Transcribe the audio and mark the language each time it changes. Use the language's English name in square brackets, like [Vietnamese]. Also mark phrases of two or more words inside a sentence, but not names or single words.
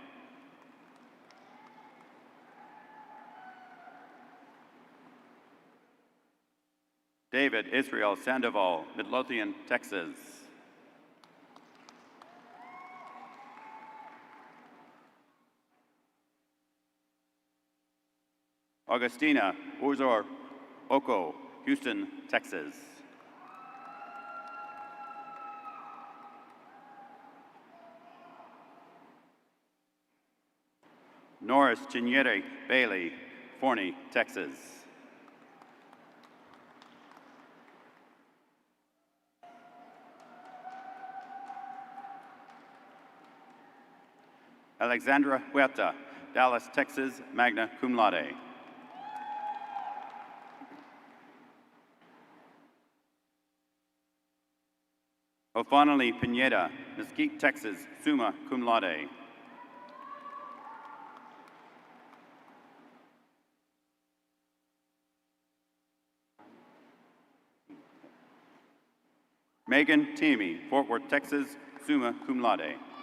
[English] David Israel Sandoval, Midlothian, Texas. Augustina Uzor Oko, Houston, Texas. Norris Chinyere Bailey, Forney, Texas. Alexandra Huerta, Dallas, Texas, [Latin] magna cum laude. [English] Ofanali Pineda, Mesquite, Texas, [Latin] summa cum laude. [English] Megan Teamy, Fort Worth, Texas, [Latin] summa cum laude.